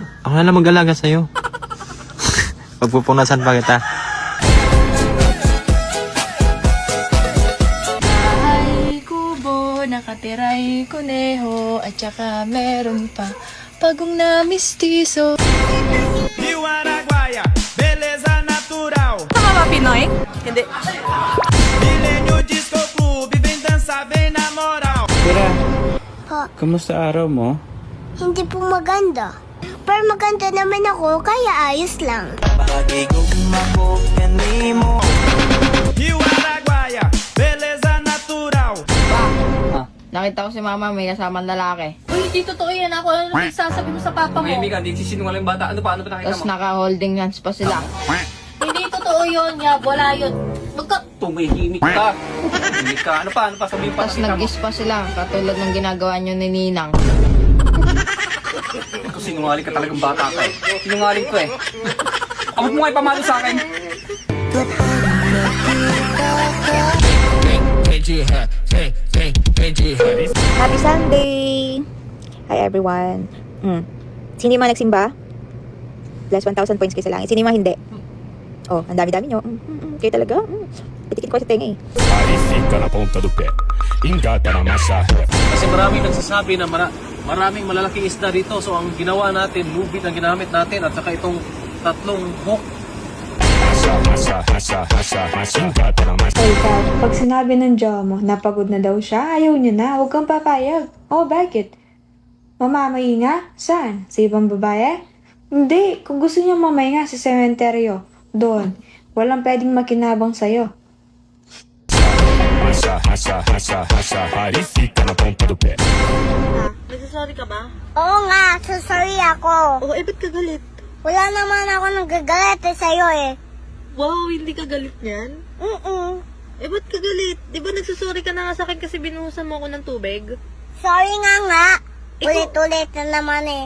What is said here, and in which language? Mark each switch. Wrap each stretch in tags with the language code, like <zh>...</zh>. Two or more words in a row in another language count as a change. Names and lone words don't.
<tl>Ako na lang mag-alaga sa'yo. Pagpupunasan pa kita. Bahay kubo, nakatiray kuneho, at saka meron pa pagong na mistiso.</tl> <pt>Rio Araguaia, beleza natural.</pt> <tl>Tama ba, Pinoy? Hindi.</tl> <pt>Milênio Disco Clube, vem dançar, vem na moral. Tira,</pt> <tl>Po, kamusta araw mo? hindi po maganda. Pero maganda naman ako, kaya ayos lang.</tl> <pt>Rio Araguaia, beleza natural.</pt> <tl>Nakita ko si mama may kasamang lalaki. Uy, hindi totoo yan. Ako ano nagsasabi mo sa papa mo? Hindi ka, hindi sisinungaling bata. Ano pa nakita Tapos naka-</tl> <en>holding hands</en> <tl>pa sila. Hindi totoo yun, Yab. Wala yun. Tumihimik ka. Tumihimik ka. Ano pa sabihin pa? Tapos nag-kiss pa sila, katulad ng ginagawa nyo ni Ninang. Ito sinungaling ka talagang bata ka eh. Sinungaling ko eh. Abot mo nga ipamalo sa akin.</tl> <en>Happy Sunday! Hi everyone.</en> <tl>Sino yung mga nagsimba? Plus 1,000 points kayo sa langit. Sino yung mga hindi? Oh, ang dami-dami nyo. Kayo talaga. Pitikit ko sa tenga eh.</tl> <pt>Aí fica na ponta do pé. Engata na massa.</pt> <tl>Kasi maraming nagsasabi na maraming malalaking isda dito. So ang ginawa natin, lubid ang ginamit natin at saka itong tatlong hook.</tl> <pt>Engata na massa.</pt> <tl>Ikaw, pag sinabi ng jowa mo, napagod na daw siya, ayaw niya na, huwag kang papayag. Oh, bakit? Mamamahinga? Saan? Sa ibang babae? Hindi, kung gusto niya mamahinga sa sementeryo, doon. Walang pwedeng makinabang sa'yo.</tl> <pt>Aí fica na ponta do pé.</pt> <tl>Nagsasorry ka ba? Oo nga, sorry ako. Oo, ba't ka galit? Wala naman ako nagagalit sa'yo eh. Wow, hindi ka galit niyan? Ba't ka galit? Di ba nagsasorry ka na nga sa akin kasi binuhusan mo ako ng tubig? Sorry nga. Ulit-ulit na naman eh.</tl>